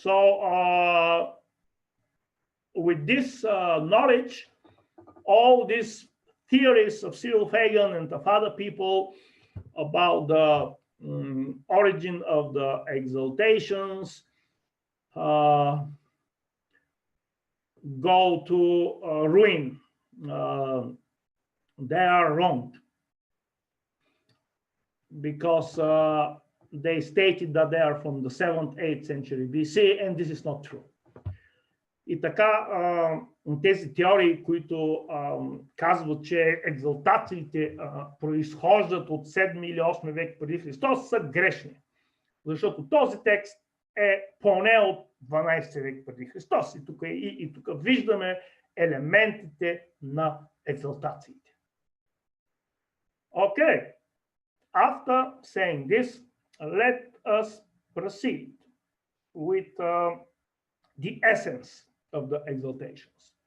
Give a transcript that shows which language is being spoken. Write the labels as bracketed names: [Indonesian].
[English] So with this knowledge, all these theories of Cyril Fagan and of other people about the origin of the exaltations go to ruin. They are wrong, because they stated that they are from the 7th, 8th century BC, and this is not true. [Bulgarian] И така, тези теории, които казват, че екзалтациите произхождат от 7 или 8 век преди Христос, са грешни. Защото този текст е поне от 12 век преди Христос. И тук виждаме елементите на екзалтациите. [English] Okay. After saying this, let us proceed with the essence of the exaltations.